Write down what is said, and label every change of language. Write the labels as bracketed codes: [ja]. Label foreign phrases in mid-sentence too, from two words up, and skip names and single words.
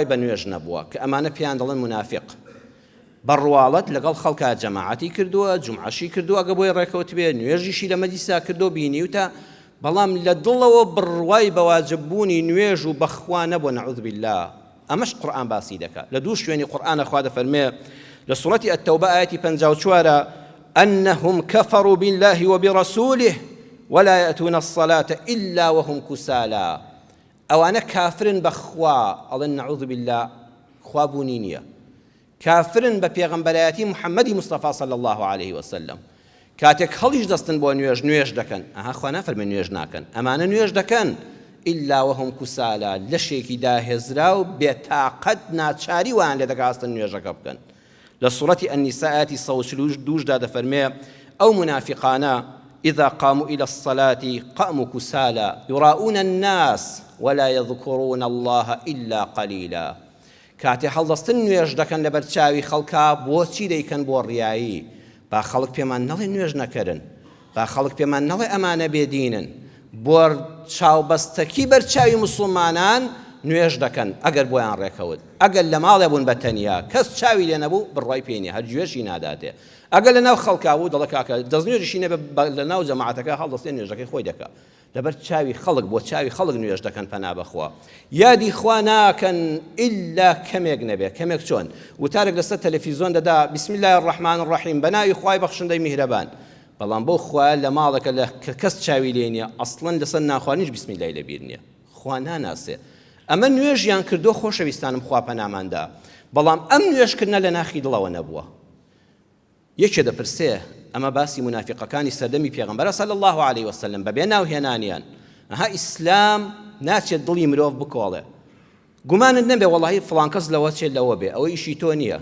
[ckb] بە نوێژ نەبووە کە ئەمانە پێیان دەڵێن منافق بەڕواڵەت لەگەڵ خەڵکە جەماعەتی کردووە جومعەشی کردووە ئەگە بۆی ڕێکەوت بێ نوێژیشی لە مەجلیسا کردو بینیوتە بەڵام لە دڵەوە بڕوای بەواجببوونی نوێژ و بەخوا نەبووە [ar] نەعوذ بالله [ckb] ئەمەش قورئان باسی دەکات لە دوو شوێنی قورئانە خوا دەفەرمێ لە سوڕەتی التەوبە ئایەتی 54 [ar] أنهم كفروا بالله وبرسوله ولا يأتون الصلاة إلا وهم كسالى [ckb] ئەوانە کافرن بەخوا ئەڵێن [ar] نەعوذ بالله [ckb] خوابوونی نییە کافرن بە پێغەمبەرایەتی محەممەدی مستەفا [ar] صلی الله عليه وسلم [ckb] کاتێک هەڵیش دەستن بۆ نوێژ دەکەن ئەها خوا نافەرمێ نوێژ ناکەن ئەمانە نوێژ دەکەن [ar] إلا وهم كسالى [ckb] لەشێکی داهێزرا و بێتاقەت ناچاری وان لێ دەکاستن نوێژەکە بکەن لە سوڕەتی النساء ئاەتی 132 دەفەرمێ ئەو منافقانە [ar] إذا قاموا إلى الصلاة قاموا كسالى يراؤون الناس ولا يذكرون الله إلا قليلا [ckb] كاتي هەڵدەستن نوێژ دەکەن لەبەر چاوی خەڵکا بۆچی دەیکەن بۆ ڕیایی با خەڵک پێمان نەڵێ نوێژ نەکەرن با خەڵک پێمان نەڵێ ئەمانە بێدینن بۆ چاوبەستەکی بەرچاوی موسڵمانان نوێژ دەکەن ئەگەر بۆیان ڕێکەوت ئەگەر لە ماڵێ بوون بە تەنیا کەس چاوی لێ نەبوو بڕوای پێنی هەر گوێژی ناداتێ ئەگەر لە ناو خەڵکا بوو دەڵێ کاکە دەستنوێژیشی نەبێ لە ناو جەماعەتەکە هەڵدەستێن نوێژەکەی خۆی دەکات لەبەر چاوی خەڵک بۆ چاوی خەڵک نوێژ دەکەن پەنا بەخوا یادی خوا ناکەن ئیلا کەمێک نەبێ کەمێک چۆن وتارێک لەسەر تەلەڤیزۆن دەدا [ar] بسم الله الرحمن الرحیم [ckb] بەناوی خوای بەخشندەی میهرەبان بەڵام بۆ خوا لە ماڵەکە لە کەس چاوی لێ نییە ئەسڵەن لەسەر ناخوانیش [ar] بسم الله [ckb] لەبیر نییە خوا ناناسێ ئەمە نوێژیان کردو خۆشەویستانم خوا پەناماندا بەڵام ئەم نوێژکردنە لە ناخی دڵەوە نەبووە یەکێ دەپرسێ ئەمە باسی منافقەکانی سەردەمی پێغەمبەرە [ar] صلی الله عليه وسلم [ckb] بەبێ ناوهێنانیان ئەها ئیسلام ناچێت دڵی مرۆڤ بکۆڵێ گومانت نەبێ وەڵاهی فڵان کەس لەوە چێت لەوە بێ ئەوە ئیشی تۆ نییە